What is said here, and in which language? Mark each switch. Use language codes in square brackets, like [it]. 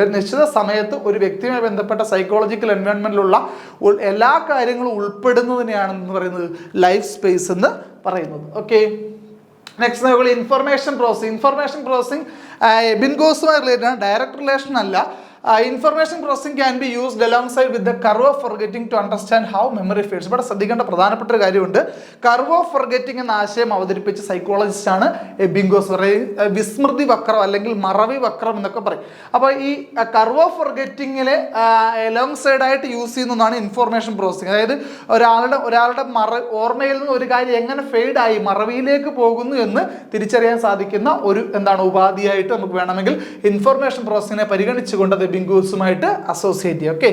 [ml] ഒരു നിശ്ചിത സമയത്ത് ഒരു വ്യക്തിയുമായി ബന്ധപ്പെട്ട സൈക്കോളജിക്കൽ എൻവയോൺമെന്റിലുള്ള എല്ലാ കാര്യങ്ങളും ഉൾപ്പെടുന്നതിനെയാണെന്ന് പറയുന്നത് ലൈഫ് സ്പേസ് എന്ന് പറയുന്നത്. ഓക്കെ, നെക്സ്റ്റ് നോക്കുക, ഇൻഫർമേഷൻ പ്രോസസ്സിംഗ് എബിൻഗോസുമായി റിലേറ്റഡ് ആണ്, ഡയറക്റ്റ് റിലേഷൻ അല്ല. [en] Information processing can be used alongside with the curve of forgetting to understand how memory fades. [ml] ഇവിടെ ശ്രദ്ധിക്കേണ്ട പ്രധാനപ്പെട്ട ഒരു കാര്യമുണ്ട്. കർവ് ഓഫ് ഫോർഗെറ്റിംഗ് എന്ന ആശയം അവതരിപ്പിച്ച സൈക്കോളജിസ്റ്റ് ആണ് എബിംഗോസ്. വിസ്മൃതി വക്രം അല്ലെങ്കിൽ മറവി വക്രം എന്നൊക്കെ പറയും. അപ്പോൾ ഈ കർവ് ഓഫ് ഫോർഗെറ്റിങ്ങിലെ അലോങ് സൈഡ് ആയിട്ട് യൂസ് ചെയ്യുന്നതാണ് ഇൻഫോർമേഷൻ പ്രോസസ്സിംഗ്. അതായത് ഒരാളുടെ ഓർമ്മയിൽ നിന്ന് ഒരു കാര്യം എങ്ങനെ ഫെയ്ഡ് ആയി മറവിയിലേക്ക് പോകുന്നു എന്ന് തിരിച്ചറിയാൻ സാധിക്കുന്ന ഒരു ഉപാധിയായിട്ട് നമുക്ക് വേണമെങ്കിൽ ഇൻഫോർമേഷൻ പ്രോസസ്സിങ്ങിനെ പരിഗണിച്ചുകൊണ്ട് ബിംഗൂസുമായിട്ട് അസോസിയേറ്റ് ചെയ്യുക.